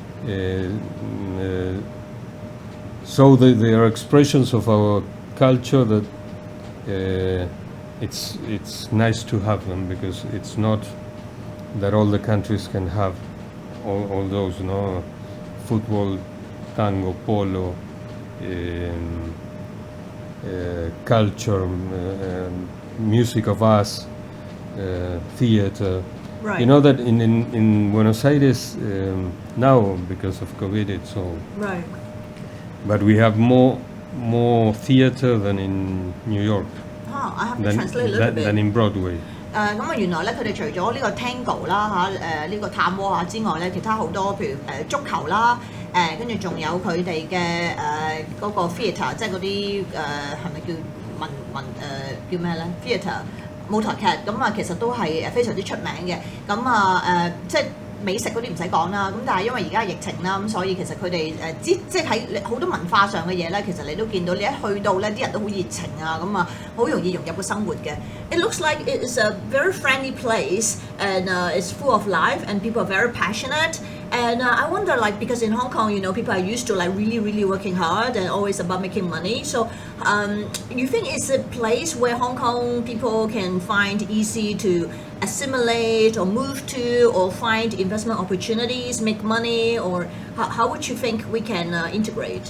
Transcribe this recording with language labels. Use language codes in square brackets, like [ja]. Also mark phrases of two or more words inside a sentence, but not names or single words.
[en] So they are expressions of our culture that it's nice to have them, because it's not that all the countries can have all those, football, tango, polo, culture, music of us, theater. Right. You know that in Buenos Aires now, because of COVID, it's all. Right. But we have more theater than in New York. Oh, I have to translate a little bit. Than in Broadway. [yue] 咁啊，原來咧佢哋除咗呢個 Tango 啦呢個探戈啊之外咧，其他好多譬如足球啦，跟住仲有佢哋嘅嗰個 theatre，即係嗰啲係咪叫叫咩咧 theatre 舞台劇咁啊，其實都係非常之出名嘅。咁啊即係美食嗰啲唔使講啦，咁但係因為而家疫情啦，咁所以其實佢哋即係喺好多文化上嘅嘢咧，其實你都見到你一去到咧，啲人都好熱情啊，咁啊好容易融入個生活嘅。 [en] It looks like it is a very friendly place and it's full of life and people are very passionate. And I wonder, like, because in Hong Kong, people are used to like really working hard and always about making money. So, you think it's a place where Hong Kong people can find easy to assimilate or move to, or find investment opportunities, make money, or how would you think we can integrate?